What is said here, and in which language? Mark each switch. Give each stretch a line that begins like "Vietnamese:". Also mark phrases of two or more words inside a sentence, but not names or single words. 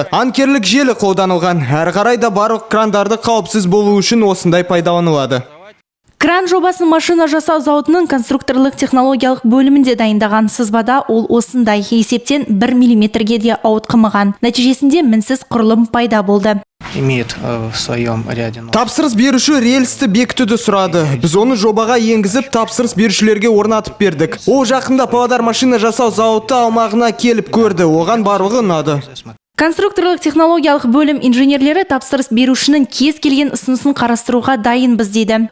Kazakh: Анкерлік желі қолданылған. Әрі қарай да барлық крандарды қауіпсіз болу үшін осындай пайдаланылады. Кран жобасын машина жасау зауытының конструкторлық технологиялық бөлімінде дайындаған. Сызбада ол осындай, есептен 1 миллиметрге де ауытқымаған. Нәтижесінде мінсіз құрылым пайда болды.
Russian: Имеет в своем ряде.
Kazakh: Тапсырыс беруші рельсті бекітуді сұрады. Біз оны жобаға енгізіп, тапсырыс берушілерге орнатып бердік. Ол жақында Павлодар машина жасау зауыты аумағына келіп көрді. Оған барлығы ұнады. Конструкторлық технологиялық бөлім инженерлері тапсырыс берушінің кез келген ұсынысын қарастыруға дайынбыз дейді.